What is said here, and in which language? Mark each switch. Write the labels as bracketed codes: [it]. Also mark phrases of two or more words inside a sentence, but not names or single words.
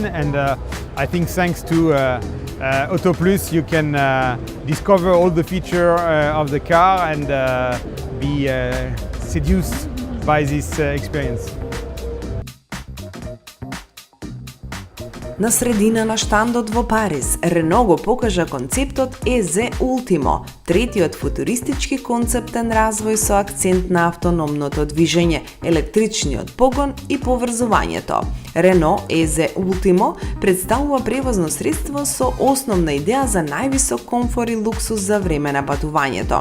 [en] And I think thanks to Auto Plus, you can discover all the features of the car and be seduced by this experience. [mk] На средина на штандот во Париз, Рено го покажа концептот EZ Ultimo, третиот футуристички концептен развој со акцент на автономното движење, електричниот погон и поврзувањето. Рено EZ Ultimo представува превозно средство со основна идеја за највисок комфор и луксус за време на патувањето.